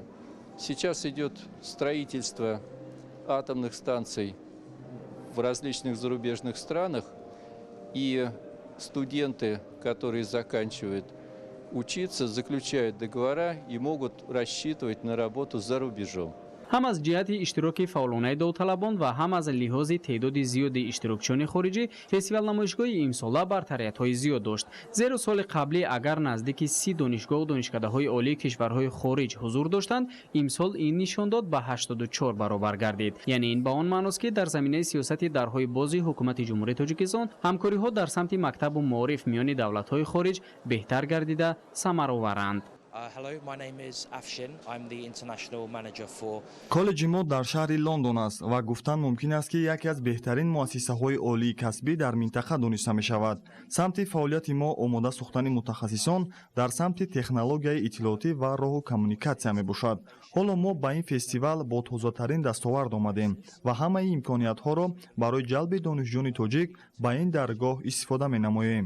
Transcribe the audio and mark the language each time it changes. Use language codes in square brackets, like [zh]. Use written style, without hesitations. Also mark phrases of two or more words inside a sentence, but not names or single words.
[ru] Сейчас идет строительство атомных станций в различных зарубежных странах, и студенты, которые заканчивают учиться, заключают договора и могут рассчитывать на работу за рубежом. [tg] هم از جهت اشتراک فعالانه داوطلبان و هم از لحاظ تعداد زیاد اشتراکچیان خارجی، فستیوال نمایشگاه امساله برتریت‌های زیاد داشت. زیرا سال قبلی اگر نزدیک 30 دانشگاه و دانشکده‌های عالی کشورهای خارج حضور داشتند، امسال این نشان داد به 84 برابر گردید. یعنی این به آن معنی است که در زمینه سیاست درهای باز حکومت جمهوری تاجیکستان، همکاری‌ها در سمت مکتب و معارف میان دولت‌های خارج بهتر گردیده ثمرآورند. [en] Hello, my name is Afshin. I'm the international manager for [tg] کالج ما در شهر لندن است و گفتن ممکن است که یکی از بهترین مؤسسه‌های عالی کسبی در منطقه دانسته می‌شود. سمت فعالیت ما آماده ساختن متخصصان در سمت تکنولوژی اطلاعاتی و راه کمیونیکاسیا میباشد. حالا ما با این فستیوال با تازه‌ترین دستاورد آمدیم و همه امکانیت‌ها را برای جلب دانشجویان تاجیک با این درگاه استفاده می‌نماییم.